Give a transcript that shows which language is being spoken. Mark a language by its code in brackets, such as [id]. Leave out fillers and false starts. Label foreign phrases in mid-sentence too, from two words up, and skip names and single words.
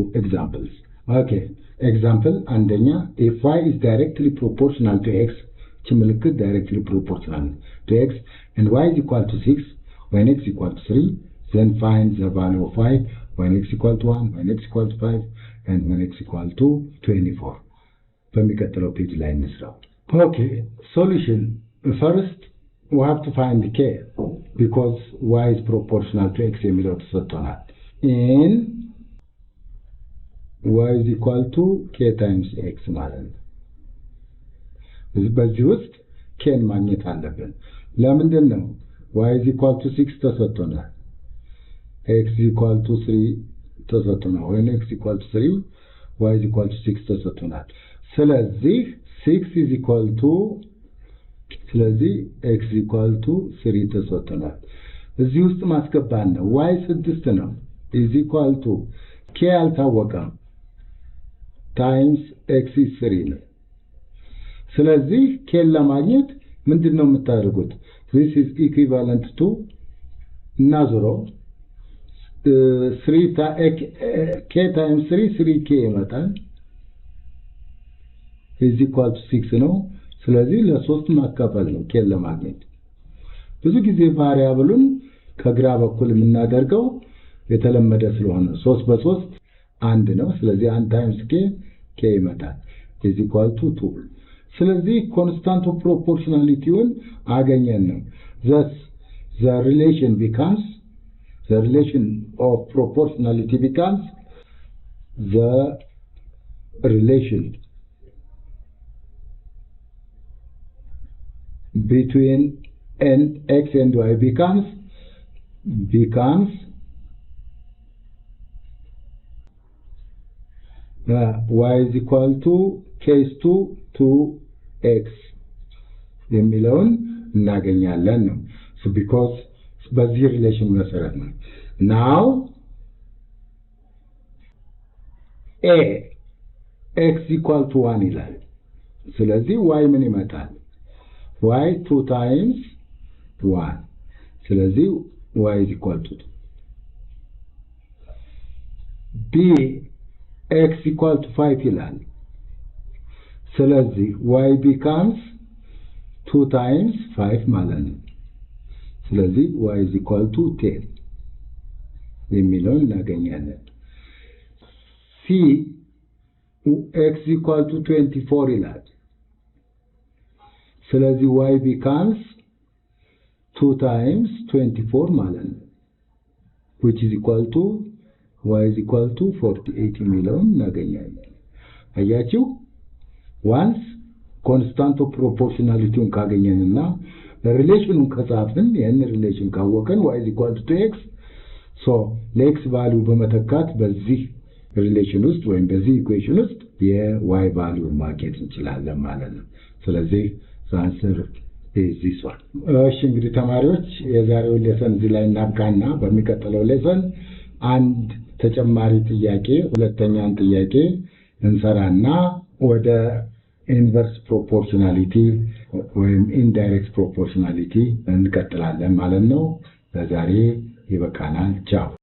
[en] examples okay example አንደኛ if y is directly proportional to x ምልክት directly proportional to x, and y is equal to 6 when x equal to 3. Then find the value of y when x equal to 1, when x equal to 5, and when x equal to 24. [am] በሚቀጥለው ፔጅ ላይ እንስራው። [en] Okay, solution. First, we have to find k because y is proportional to x [am] የሚለው ተሰጥቶናል. [en] In y is equal to k times x [am] ማለት ነው። በዚህ ውስጥ ኬን ማግኘት አለብን። ለምንድን ነው? [en] y is equal to 6 ተሰጥቶናል። x is equal to 3 ተሰጥቶናል። when x equal to 3 y is equal to 6 ተሰጥቶናል። ስለዚህ 6 is equal to ስለዚህ x is equal to 3 [am] ተሰጥቶናል። እዚህ ውስጥ ማስገባን ነው። [en] y 6 ነው is equal to k አልታወቀም times x is 3 [am] ነው። ስለዚህ k ለማግኘት ምንድነው የምታደርጉት? [en] this is equivalent to [am] እናዞረው 3 [en] k times [am] 3 3k ይመጣል [en] is equal to 6 [am] ነው። ስለዚህ ለ3 ማካፈል ነው k ለማግኘት። ብዙ ጊዜ ቫሪያብሉን ከግራ በኩል የምናደርገው የተለመደ ስለሆነ 3 በ3 አንድ ነው። ስለዚህ [en] 1 times k [am] ይመጣል [en] is equal to 2. ስለዚህ constant of proportionalityውን [am] አገኘን ነው። [en] thus the relation of proportionality becomes the relation between x and y becomes y is equal to k is to 2x [am] የሚለውን እናገኛለን ነው። [en] so because [am] በዚህ ሪሌሽን መሰረት ነው። [en] now a x equal to 1 [am] ይላል። ስለዚህ y ምን ይመጣል? [en] y 2 times 1 ስለዚህ y is equal to 2. b x equal to 5 [am] ይላል። ስለዚህ [en] y becomes 2 times 5 [am] ማለት ነው። ስለዚህ [en] y is equal to 10 [am] የሚለውን እናገኛለን። [en] c x equal to 24 [am] ይላል። ስለዚህ [en] y becomes 2 times 24 [am] ማለት ነው [en] which is equal to y is equal to 48 [am] የሚለውን እናገኛለን። አያችሁ [en] once constant of proportionality [am] ካገኘንና ሪሌሽኑን ከጻፍን ያን ሪሌሽን ካወቀን [en] y is equal to x so [am] ለx ቫልዩ በመተካት በዚህ ሪሌሽን ውስጥ ወይም በዚህ ኢኩዌሽን ውስጥ የy ቫልዩ ማግኘት እንችላለን ማለት ነው። ስለዚህ [en] answer is this one. [am] እሺ እንግዲህ ተማሪዎች የዛሬው ሌሰን እዚህ ላይ እናብቃና በሚቀጥለው ሌሰን አንድ ተጨማሪ ጥያቄ ሁለተኛን ጥያቄ እንሰራና ወደ ኢንቨርስ ፕሮፖርሽናሊቲ ወይም ኢንዳይሬክት ፕሮፖርሽናሊቲ እንቀጥላለን ማለት ነው። ለዛሬ ይበቃናል። ቻው።